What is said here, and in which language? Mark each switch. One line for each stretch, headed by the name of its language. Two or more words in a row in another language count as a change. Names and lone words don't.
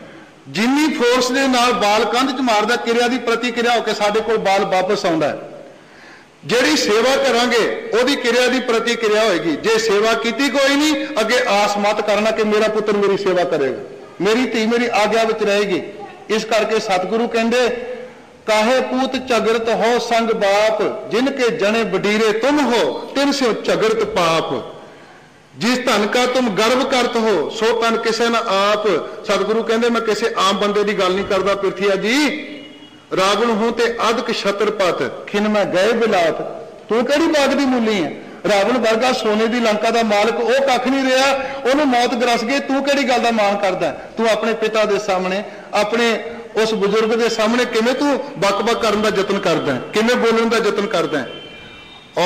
Punjabi: ਜਿੰਨੀ ਫੋਰਸ ਦੇ ਨਾਲ ਬਾਲ ਕੰਧ ਚ ਮਾਰਦਾ, ਕਿਰਿਆ ਕੀ ਪ੍ਰਤੀਕਿਰਿਆ ਹੋਕਰ ਸਾਡੇ ਕੋਲ ਬਾਲ ਵਾਪਸ ਆਉਂਦਾ ਹੈ। ਜਿਹੜੀ ਸੇਵਾ ਕਰਾਂਗੇ ਉਹਦੀ ਕਿਰਿਆ ਕੀ ਪ੍ਰਤੀਕਿਰਿਆ ਹੋਏਗੀ। ਜੇ ਸੇਵਾ ਕੀਤੀ ਕੋਈ ਨਹੀਂ, ਅੱਗੇ
Hindi: आस मत करना कि मेरा पुत्र मेरी सेवा करेगा, मेरी धी मेरी आग्या विच रहेगी।
Punjabi: ਇਸ ਕਰਕੇ ਸਤਿਗੁਰੂ ਕਹਿੰਦੇ ਕਾਹੇ ਪੂਤ ਝਗਰਤ ਹਉ ਸੰਗਿ ਬਾਪ, ਜਿਨਕੇ ਜਨੇ ਬਡੀਰੇ ਤੁਮ ਹਉ ਤਿਨ ਸਿਉ ਝਗਰਤ ਪਾਪ। ਜਿਸੁ ਧਨ ਕਾ ਤੁਮ ਗਰਬੁ ਕਰਤ ਹਉ ਸੋ ਧਨੁ ਕਿਸਹਿ ਨ ਆਪ।
Hindi: सतगुरु कहंदे मैं किसी आम बंदे की गल नहीं करता पृथ्वी जी।
Punjabi: ਰਾਵਣ ਹੋ ਤੇ ਅਧਿਕ ਛਤ੍ਰਪਤਿ ਖਿਨ ਮਹਿ ਗਏ ਬਿਲਾਤ, ਤੂੰ ਕਿਹੜੀ ਬਾਗ਼ ਦੀ ਮੂਲੀ ਹੈ। ਰਾਵਣ ਵਰਗਾ
Hindi: सोने की लंका का
Punjabi: ਮਾਲਕ ਉਹ ਕੱਖ ਨਹੀਂ ਰਿਹਾ,
Hindi: उन्होंने मौत ग्रस गई,
Punjabi: ਤੂੰ ਕਿਹੜੀ ਗੱਲ ਦਾ ਮਾਣ ਕਰਦਾ।
Hindi: तू अपने पिता के सामने, अपने उस बुजुर्ग के सामने
Punjabi: ਕਿਵੇਂ ਤੂੰ ਬਕ-ਬਕ ਕਰਨ ਦਾ ਯਤਨ ਕਰਦਾ ਹੈ, ਕਿਵੇਂ ਬੋਲਣ ਦਾ ਯਤਨ ਕਰਦਾ ਹੈ।